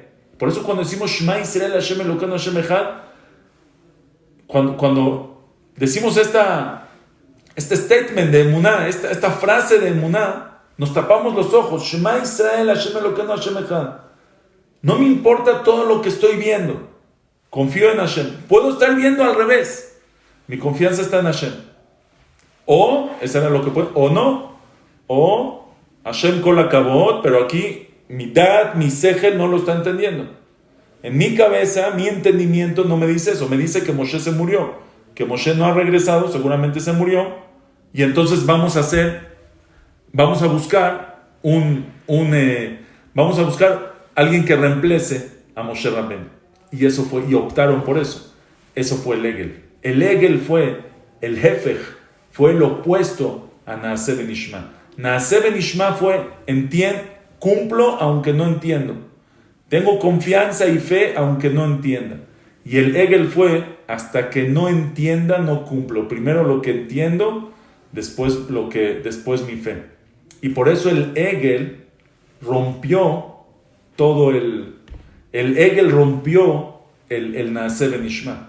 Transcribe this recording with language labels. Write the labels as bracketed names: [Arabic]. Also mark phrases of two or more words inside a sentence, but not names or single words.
[Spanish] Por eso cuando decimos [Hebrew] שמע ישראל ה' אלוקינו ה' אחד, cuando decimos este statement de Emuná, esta frase de Emuná, nos tapamos los ojos. שמע ישראל ה' אלוקינו ה' אחד. [Spanish] No me importa todo lo que estoy viendo. Confío en Hashem. Puedo estar viendo al revés. Mi confianza está en Hashem. O, eso era lo que puedo, o no. O, [Hebrew] השם כל הכבוד, [Spanish] pero aquí mi dad, mi sejel no lo está entendiendo. En mi cabeza, mi entendimiento no me dice eso. Me dice que Moshe se murió. Que Moshe no ha regresado, seguramente se murió. Y entonces vamos a buscar vamos a buscar alguien que reemplace a Moshe Rabbeinu. Y optaron por eso. Eso fue el Egel. El Egel fue el Hefech, fue el opuesto a [Hebrew] נעשה ונשמע. נעשה ונשמע [Spanish] fue, cumplo aunque no entiendo. Tengo confianza y fe aunque no entienda. Y el Egel fue, hasta que no entienda, no cumplo. Primero lo que entiendo, después mi fe. Y por eso el Egel rompió todo el Egel rompió el [Hebrew] נעשה ונשמע.